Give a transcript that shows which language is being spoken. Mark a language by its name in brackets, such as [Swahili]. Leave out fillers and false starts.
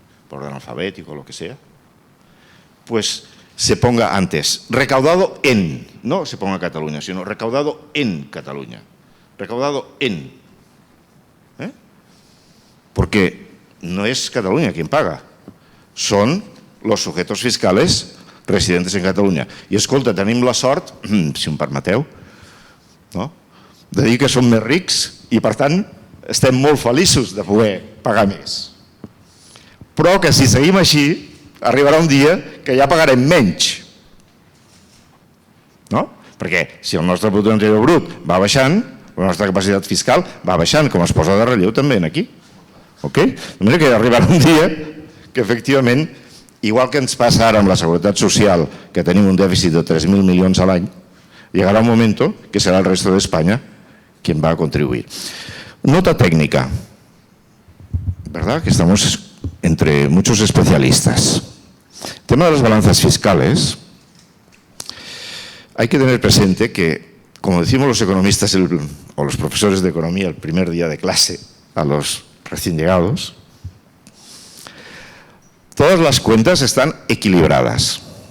[Spanish] Por orden alfabético o lo que sea, pues se ponga antes recaudado en, no se ponga Cataluña, sino recaudado en Cataluña, recaudado en. Porque no es Cataluña quien paga, son los sujetos fiscales residentes en Catalunya. [Catalan] I escolta, tenim la sort, si em permeteu, no? De dir que som més rics i per tant estem molt feliços de poder pagar més. Però que si seguim així arribarà un dia que ja pagarem menys. No? Perquè si el nostre producte interior brut va baixant, la nostra capacitat fiscal va baixant, com es posa de relleu també aquí. De manera que arribarà un dia que efectivament, igual que ens passa ara amb la Seguretat Social, que tenim un dèficit de 3.000 milions a l'any, [Spanish] llegará un momento que será el resto de España quien va a contribuir. Nota técnica, ¿verdad? Que estamos entre muchos especialistas. El tema de las balanzas fiscales, hay que tener presente que como decimos los economistas o los profesores de economía el primer día de clase a los recién llegados, todas las cuentas están equilibradas.